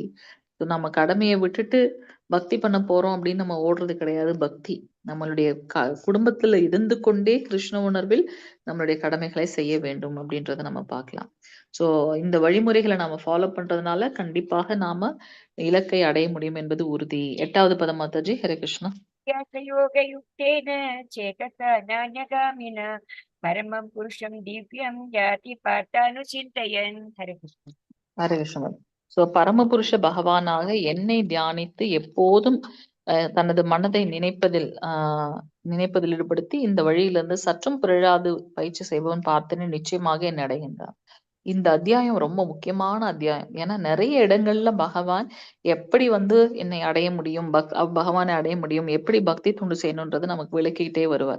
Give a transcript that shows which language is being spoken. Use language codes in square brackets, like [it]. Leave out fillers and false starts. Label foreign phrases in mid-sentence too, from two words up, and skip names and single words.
[ta] சோ நம்ம கடமைய விட்டுட்டு பக்தி பண்ண போறோம் அப்படின்னு நம்ம ஓடுறது கிடையாது பக்தி. நம்மளுடைய குடும்பத்துல இருந்து கொண்டே கிருஷ்ண உணர்வில் நம்மளுடைய கடமைகளை செய்ய வேண்டும் அப்படின்றத நம்ம பார்க்கலாம். சோ இந்த வழிமுறைகளை நாம ஃபாலோ பண்றதுனால கண்டிப்பாக நாம இலக்கை அடைய முடியும் என்பது உறுதி. 8வது பதம் மாதாஜி. ஹரே கிருஷ்ணா. [sa] योगयुक्तेन चेतसा नान्यगामिना परमं पुरुषं दिव्यं याति पार्थानुचिन्तयन्. हरे कृष्ण. [ta] ஹரே கிருஷ்ணா. சோ பரமபுருஷ பகவானாக என்னை தியானித்து எப்போதும் தனது மனதை நினைப்பதில் ஈடுபடுத்தி இந்த வழியிலிருந்து சற்றும் பிறழாது பயிற்சி செய்பவன் பார்த்தனை நிச்சயமாக என்னை அடைகின்றான். இந்த அத்தியாயம் ரொம்ப முக்கியமான அத்தியாயம். ஏன்னா நிறைய இடங்கள்ல பகவான் எப்படி என்னை அடைய முடியும், பகவானை அடைய முடியும், எப்படி பக்தி தொண்டு செய்யணும்ன்றது நமக்கு விளக்கிக்கிட்டே வருவார்.